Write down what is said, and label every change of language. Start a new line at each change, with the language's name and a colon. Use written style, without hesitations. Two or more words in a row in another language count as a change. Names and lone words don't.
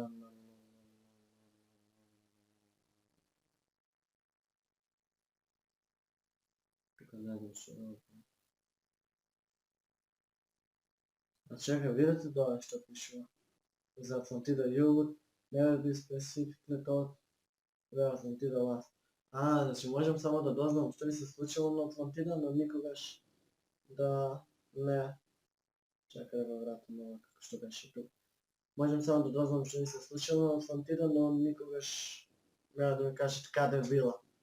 Macedonian: Тука не знам што да одберам. А чекај, видите доле што пишува? За Атлантида југот,
English: never be specifically told where Atlantida was.
Macedonian: Значи можам само да дознам што се случило на Атлантида, но никогаш да не... Чекај да го вратам ова како што беше тук. Можам само да дознам што се случило на Атлантида, но никогаш нема да ми кажат каде била.